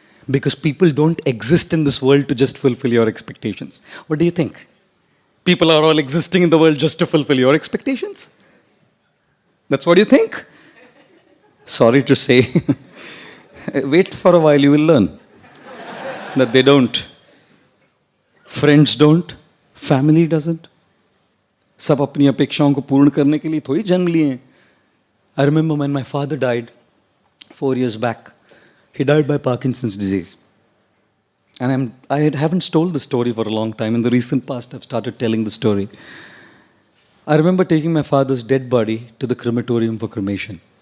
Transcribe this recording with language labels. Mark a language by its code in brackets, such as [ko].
[en] Because people don't exist in this world to just fulfill your expectations. What do you think? People are all existing in the world just to fulfill your expectations? That's what you think? Sorry to say. Wait for a while, you will learn that they don't. Friends don't. Family doesn't. [hi] सब अपनी अपेक्षाओं को पूर्ण करने के लिए थोड़ी जन्म लिए हैं. [en] I remember when my father died 4 years back. He died by Parkinson's disease. And I haven't told the story for a long time. In the recent past, I've started telling the story. I remember taking my father's dead body to the crematorium for cremation.